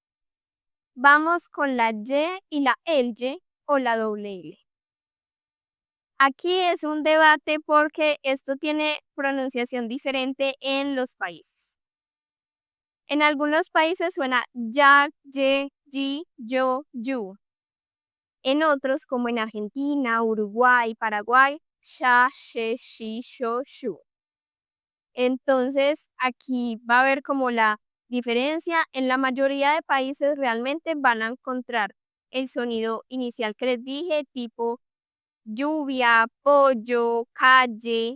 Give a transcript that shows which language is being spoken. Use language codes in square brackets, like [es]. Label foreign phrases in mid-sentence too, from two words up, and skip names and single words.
[es] Vamos con la Y y la LY o la doble L. Aquí es un debate porque esto tiene pronunciación diferente en los países. En algunos países suena ya, ye, yi, yo, yu. En otros, como en Argentina, Uruguay, Paraguay, sha, she, shi, sho, shu. Entonces, aquí va a haber como la diferencia. En la mayoría de países realmente van a encontrar el sonido inicial que les dije, tipo lluvia, pollo, calle.